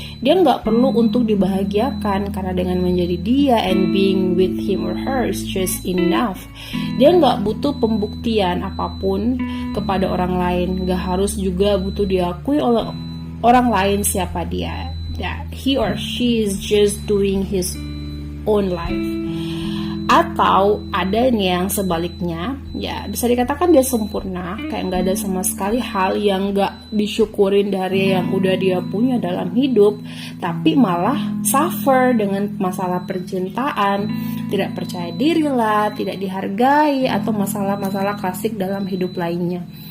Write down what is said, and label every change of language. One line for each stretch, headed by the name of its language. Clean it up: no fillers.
Indonesian: Dia gak perlu untuk dibahagiakan karena dengan menjadi dia
English: and being with him or her is just enough.
Indonesian: Dia gak butuh pembuktian apapun kepada orang lain, gak harus juga butuh diakui oleh orang lain siapa dia.
English: He or she is just doing his own life.
Indonesian: Atau ada nih yang sebaliknya, ya bisa dikatakan dia sempurna, kayak gak ada sama sekali hal yang gak disyukurin dari yang udah dia punya dalam hidup, tapi malah suffer dengan masalah percintaan, tidak percaya diri lah, tidak dihargai, atau masalah-masalah klasik dalam hidup lainnya.